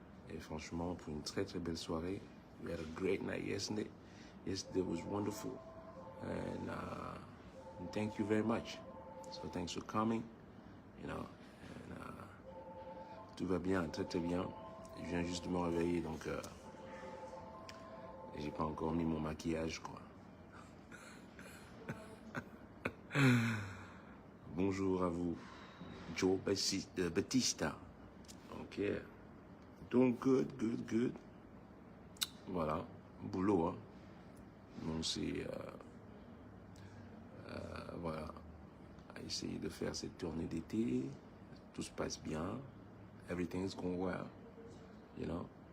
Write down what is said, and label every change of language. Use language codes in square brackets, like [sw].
[fr] Et franchement, pour une très très belle soirée. [en] We had a great night yesterday. Yesterday was wonderful. And thank you very much. So thanks for coming. You know, and, [fr] tout va bien, très très bien. Je viens juste de me réveiller, donc j'ai pas encore mis mon maquillage, quoi. Bonjour à vous, Joe Batista. Ok. Donc, good. Voilà, boulot, hein. Donc, c'est, voilà, à essayer de faire cette tournée d'été. Tout se passe bien. [en] Everything is going well, you know.